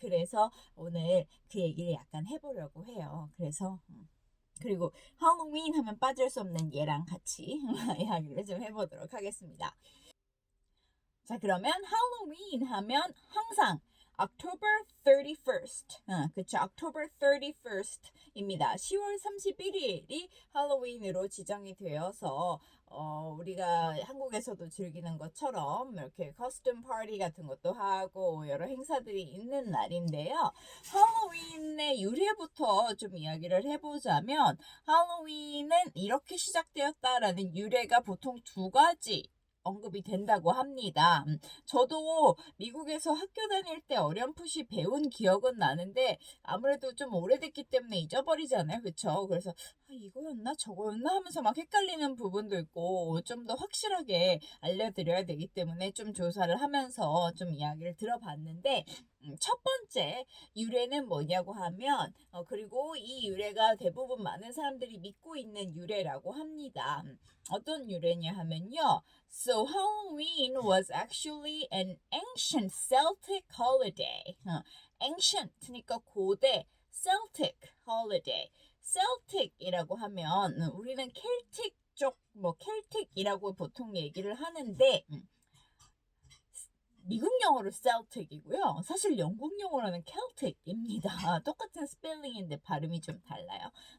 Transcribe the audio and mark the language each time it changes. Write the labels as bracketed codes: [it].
[ko] 그래서 오늘 그 얘기를 약간 해보려고 해요. 그래서 그리고 할로윈 하면 빠질 수 없는 얘랑 같이 이야기를 좀 해보도록 하겠습니다. 자, 그러면 할로윈 하면 항상 [en] October 31st. [ko] 그쵸. [en] October 31st [ko] 입니다. 10월 31일이 할로윈으로 지정이 되어서 우리가 한국에서도 즐기는 것처럼 이렇게 커스텀 파티 같은 것도 하고 여러 행사들이 있는 날인데요. 할로윈의 유래부터 좀 이야기를 해보자면 할로윈은 이렇게 시작되었다라는 유래가 보통 두 가지 언급이 된다고 합니다. 저도 미국에서 학교 다닐 때 어렴풋이 배운 기억은 나는데 아무래도 좀 오래됐기 때문에 잊어버리잖아요. 그쵸? 그래서 이거였나 저거였나 하면서 막 헷갈리는 부분도 있고 좀 더 확실하게 알려드려야 되기 때문에 좀 조사를 하면서 좀 이야기를 들어봤는데 첫 번째 유래는 뭐냐고 하면 그리고 이 유래가 대부분 많은 사람들이 믿고 있는 유래라고 합니다. 어떤 유래냐 하면요. [en] So Halloween was actually an ancient Celtic holiday. [ko] ancient니까 고대, [en] Celtic holiday. [ko] Celtic이라고 하면 우리는 켈틱 쪽, 켈틱이라고 보통 얘기를 하는데 미국 영어로 Celtic이고요. 사실 영국 영어로는 Celtic입니다. 똑같은 스펠링인데 발음이 좀 달라요.